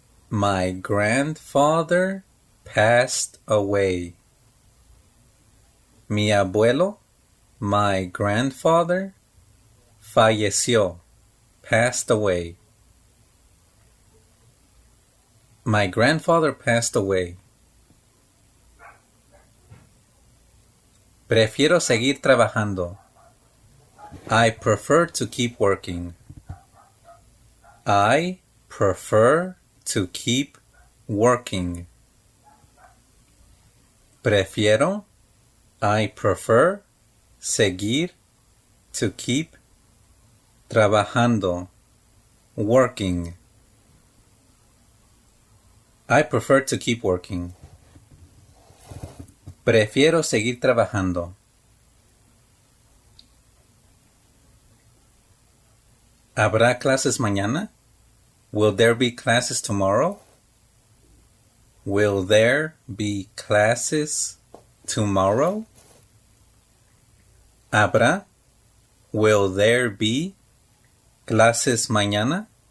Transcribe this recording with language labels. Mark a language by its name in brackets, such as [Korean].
[English] My grandfather passed away. [Spanish] Mi abuelo, [English] my grandfather, [Spanish] falleció, [English] passed away. My grandfather passed away. [Spanish] Prefiero seguir trabajando. [English] I prefer to keep working. I prefer to keep working. [Spanish] Prefiero, [English] I prefer, [Spanish] seguir, [English] to keep, [Spanish] trabajando, [English] working. I prefer to keep working. [Spanish] Prefiero seguir trabajando. ¿Habrá clases mañana? [English] Will there be classes tomorrow? Will there be classes tomorrow? [Spanish] ¿Habrá? [English] Will there be [Spanish] clases mañana?